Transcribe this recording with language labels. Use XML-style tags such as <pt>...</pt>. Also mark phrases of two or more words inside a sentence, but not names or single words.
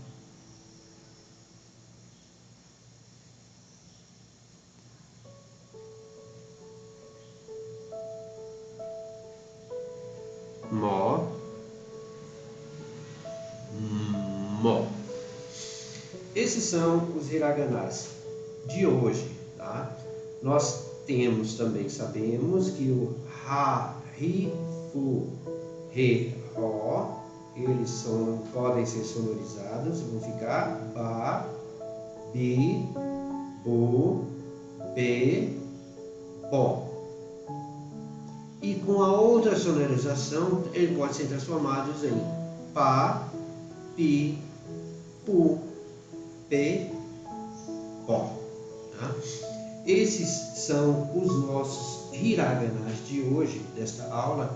<pt>Mó, mó. Esses são os hiraganás de hoje, tá? Nós temos também, sabemos que o ha, ri, fu, re, ró, eles podem ser sonorizados, vão ficar ba, bi, bu, be, bo. E com a outra sonorização, ele pode ser transformado em pá, pi, pu, pe, pó. Tá? Esses são os nossos hiraganás de hoje, desta aula.</pt>